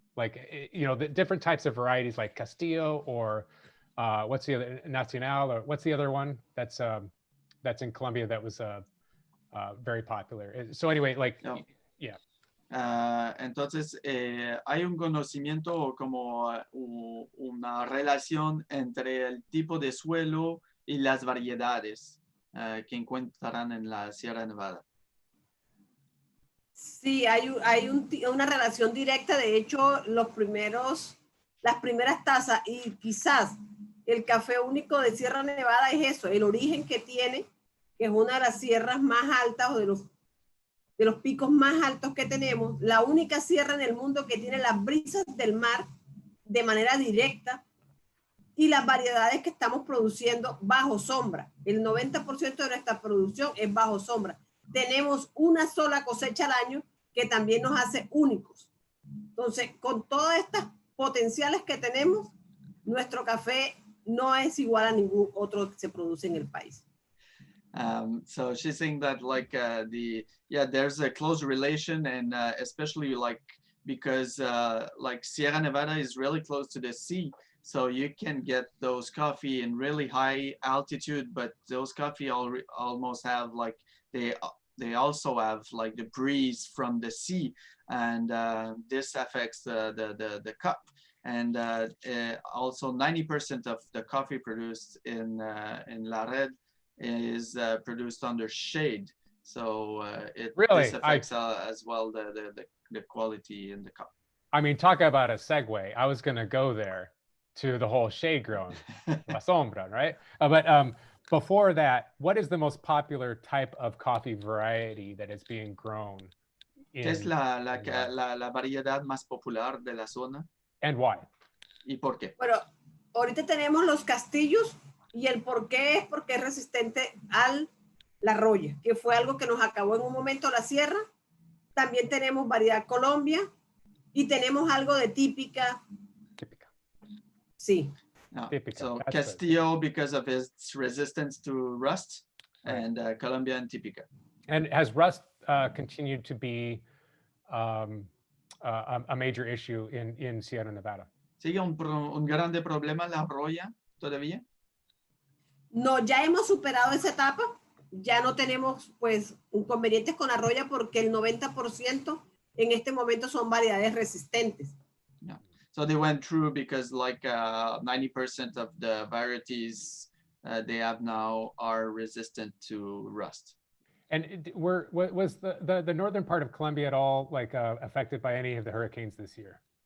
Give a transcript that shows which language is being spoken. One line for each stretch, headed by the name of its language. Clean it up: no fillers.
English: The different types of varieties like Castillo or what's the other, Nacional, or what's the other one that's in Colombia that was very popular? So anyway, no. Yeah.
Spanish: Entonces, hay un conocimiento como una relación entre el tipo de suelo y las variedades que encontrarán en la Sierra Nevada. Sí, hay una relación directa. De hecho, las primeras tazas y quizás el café único de Sierra Nevada es eso, el origen que tiene, que es una de las sierras más altas o de los picos más altos que tenemos, la única sierra en el mundo que tiene las brisas del mar de manera directa y las variedades que estamos produciendo bajo sombra. El 90% de nuestra producción es bajo sombra. Tenemos una sola cosecha al año que también nos hace únicos. Entonces, con todas estas potenciales que tenemos, nuestro café no es igual a ningún otro que se produce en el país.
English: So she's saying that like there's a close relation, and especially like because like Sierra Nevada is really close to the sea, so you can get those coffee in really high altitude, but those coffee almost have like they also have like the breeze from the sea, and this affects the cup. And also 90% of the coffee produced in La Red is produced under shade, so this affects as well the quality in the cup. I mean, talk about a segue. I was going to go there to the whole shade growing,
Spanish: la sombra,
English: right? But before that, what is the most popular type of coffee variety that is being grown?
Spanish: ¿Qué es la variedad más popular de la zona?
English: And why?
Spanish: ¿Y por qué? Bueno, ahorita tenemos los castillos. Y el por qué es porque es resistente a la roya, que fue algo que nos acabó en un momento la sierra. También tenemos variedad Colombia y tenemos algo de típica. Típica. Sí. No.
English: So Castillo because of its resistance to rust, and Colombia and típica. And has rust continued to be a major issue in Sierra Nevada?
Spanish: ¿Sigue un grande problema la roya todavía? No, ya hemos superado esa etapa, ya no tenemos pues inconvenientes con la roya porque el 90% en este momento son variedades resistentes.
English: Yeah. So they went through because like 90% of the varieties they have now are resistant to rust. And was the northern part of Colombia at all like affected by any of the hurricanes this year?